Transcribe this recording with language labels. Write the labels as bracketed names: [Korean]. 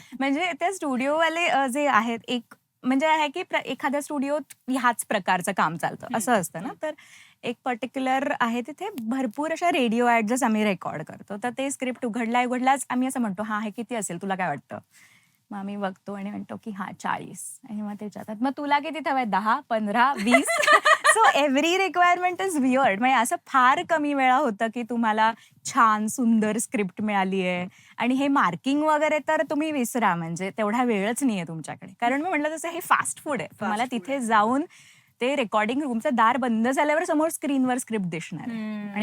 [Marathi] म्हणजे त्या स्टुडिओवाले जे आहेत, एक म्हणजे आहे की एखाद्या स्टुडिओत ह्याच प्रकारचं काम चालतं असं असतं ना, तर एक पर्टिक्युलर आहे तिथे भरपूर अशा रेडिओ ऍड्स आम्ही रेकॉर्ड करतो. तर ते स्क्रिप्ट उघडलाच आम्ही असं म्हणतो, हा हे किती असेल तुला काय वाटतं? मग आम्ही बघतो आणि म्हणतो की हा 40. आणि मग ते विचारतात, मग तुला किती हवंय? 10, 15, 20? [English] So every requirement is weird. [Marathi] म्हणजे असं फार कमी वेळा होतं की तुम्हाला छान सुंदर स्क्रिप्ट मिळाली आहे. आणि हे मार्किंग वगैरे तर तुम्ही विसरा, म्हणजे तेवढा वेळच नाहीये तुमच्याकडे. कारण मी म्हटलं तसं हे फास्ट फूड आहे. तुम्हाला [English] food [Marathi] तिथे जाऊन ते रेकॉर्डिंग रूमचं दार बंद झाल्यावर समोर स्क्रीनवर स्क्रिप्ट दिसणार आहे.